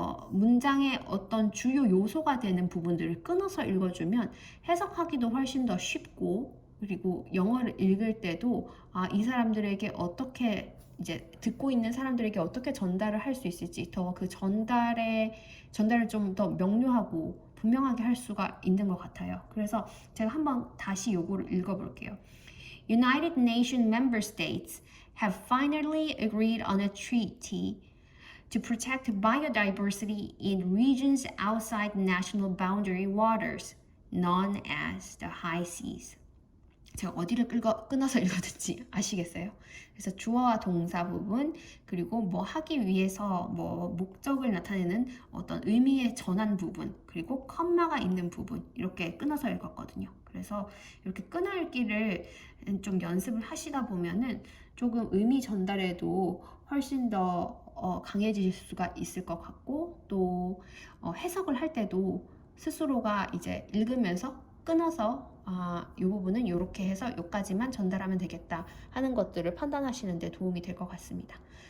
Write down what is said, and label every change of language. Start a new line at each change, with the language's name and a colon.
Korean: 문장의 어떤 주요 요소가 되는 부분들을 끊어서 읽어주면 해석하기도 훨씬 더 쉽고 그리고 영어를 읽을 때도 이 사람들에게 어떻게 이제 듣고 있는 사람들에게 어떻게 전달을 할 수 있을지 더 그 전달을 좀 더 명료하고 분명하게 할 수가 있는 것 같아요. 그래서 제가 한번 다시 요거를 읽어볼게요.
English: United Nations member states have finally agreed on a treaty to protect biodiversity in regions outside national boundary waters known as the high seas.
Korean: 제가 어디를 끊어서 읽었는지 아시겠어요? 그래서 주어와 동사 부분 그리고 뭐 하기 위해서 뭐 목적을 나타내는 어떤 의미의 전환 부분 그리고 컴마가 있는 부분 이렇게 끊어서 읽었거든요. 그래서 이렇게 끊어읽기를 좀 연습을 하시다 보면은 조금 의미 전달에도 훨씬 더 강해질 수가 있을 것 같고 또 해석을 할 때도 스스로가 이제 읽으면서 끊어서 이 부분은 이렇게 해서 여기까지만 전달하면 되겠다 하는 것들을 판단하시는 데 도움이 될 것 같습니다.